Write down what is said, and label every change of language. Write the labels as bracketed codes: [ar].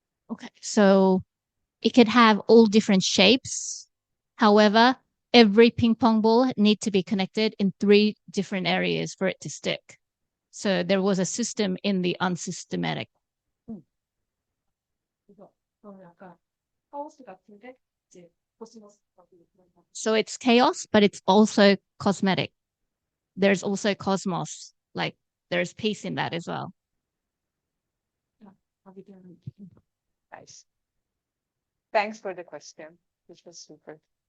[en] Okay, so it could have all different shapes. However, every ping pong ball need to be connected in 3 different areas for it to stick. So there was a system in the unsystematic. [ko] 그래서 저는 약간 하우스 같은데 이제 코스모스 같은 그런 거. [en] So it's chaos, but it's also cosmetic. There's also cosmos, like there's peace in that as well. Nice. Thanks for the question, which was super.